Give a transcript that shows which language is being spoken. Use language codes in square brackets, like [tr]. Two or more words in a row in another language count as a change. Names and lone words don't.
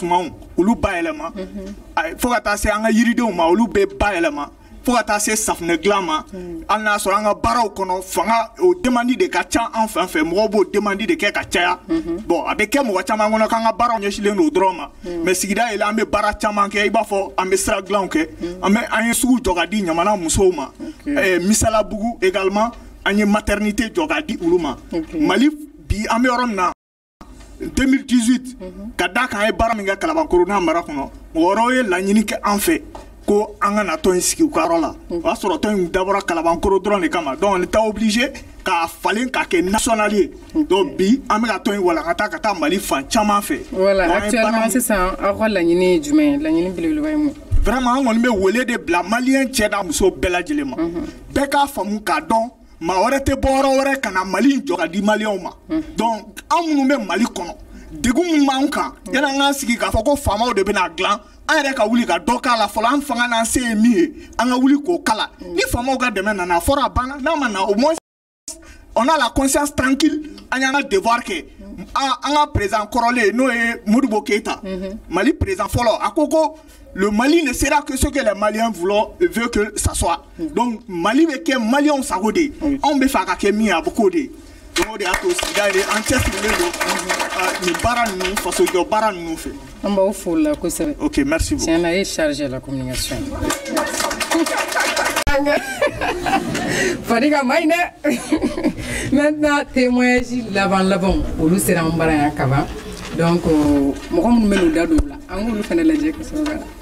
[bm] sumanw olu bayɛlɛma fo ka taa se an ka yiridenw ma olu bɛ bayɛlɛma fo ka taa se safunɛ dilan ma hali n'a sɔrɔ an ka baaraw kɔnɔ fanga o demande de ka ca an fɛn fɛn mɔgɔw b'o demande de kɛ ka caya bon a bɛ kɛ mɔgɔ caman kɔnɔ k'an ka baaraw ɲɛsinnen don dɔrɔn ma mais sigida yɛlɛ an bɛ baara caman kɛ i b'a fɔ an bɛ sira dilanw kɛ an ye sugu jɔ ka di ɲamana musow ma Misalabugu également an ye maternité jɔ ka di olu ma Mali bi an bɛ yɔrɔ min na 2018 ka da kan an ye baara min kɛ Kalabankoro n'a mara kɔnɔ mɔgɔ wɛrɛw ye laɲini kɛ an fɛ ko an ka na tɔn in sigi u ka yɔrɔ la o y'a sɔrɔ tɔn in dabɔra kalabankoro dɔrɔn de kama [fr] donc on était obligé [bm] k'a falen k'a kɛ national ye donc bi an bɛ ka tɔn in walankata ka taa Mali fan caman fɛ. [fr] Voilà actuellement [bm] sisan aw ka laɲini ye jumɛn ye laɲini belebeleba ye mun. Vraiment an kɔni bɛ wele de bila malien cɛ n'a muso bɛɛ lajɛlen ma bɛɛ k'a faamu k'a dɔn maa wɛrɛ tɛ bɔ yɔrɔ wɛrɛ ka na Mali in jɔ ka di malien ma donc an minnu bɛ Mali kɔnɔ degun min b'an kan yanni an k'an sigi k'a fɔ ko faamaw de bɛna dilan an yɛrɛ ka wuli ka dɔ k'a la fɔlɔ an fanga n'an se ye min ye an ka wuli k'o kala ni faamaw ka dɛmɛ nana a fɔra a banna n'a ma na [fr] au moins on a la conscience tranquille [bm] an y'an ka devoir kɛ an ka président kɔrɔlen n'o ye Modibo Keïta Mali président fɔlɔ a ko ko [fr] le Mali ne sera que ce que les Maliens veulent que ça soit [bm] donc Mali bɛ kɛ Maliens sago de ye anw bɛ fɛ a ka kɛ min ye a bɛ k'o de ye donc o de y'a to sigida yɛrɛ an cɛsirilen don nin baara ninnu fasojɔ baara ninnu fɛ. An b'aw fo la kosɛbɛ. [fr] Ok merci beaucoup. [bm] Tiɲɛna e [fr] chargé de la communication. [bm] Fadiga ma ɲi dɛ. [fr] Maintenant témoignage [bm] laban olu sera an bara yan kaban donc mɔgɔ minnu bɛ n'u da don o la an k'olu fana lajɛ kosɛbɛ.